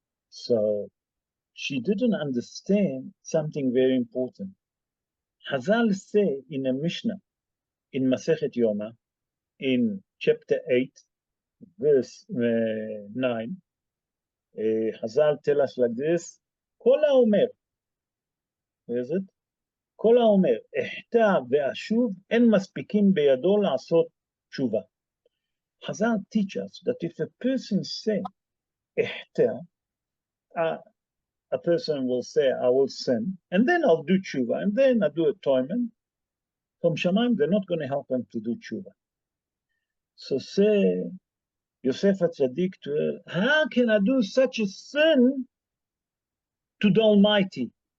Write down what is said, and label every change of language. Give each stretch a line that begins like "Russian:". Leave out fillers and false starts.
English: So she didn't understand something very important. Hazal say in a Mishnah, in Masechet Yoma, in chapter 8, verse 9, Hazal tell us like this,
Hebrew: Kol haomer,
English: where is it?
Hebrew: כל האומר, אחטא ואשוב, אין מספיקים בידו לעשות תשובה.
English: Hazal teach us that if a person say, אחטא, a person will say, I will sin, and then I'll do tshuva, and then I'll do atonement. From Shamayim, they're not going to help him to do tshuva. So say, Yosef HaTzadik to her, how can I do such a sin to the Almighty?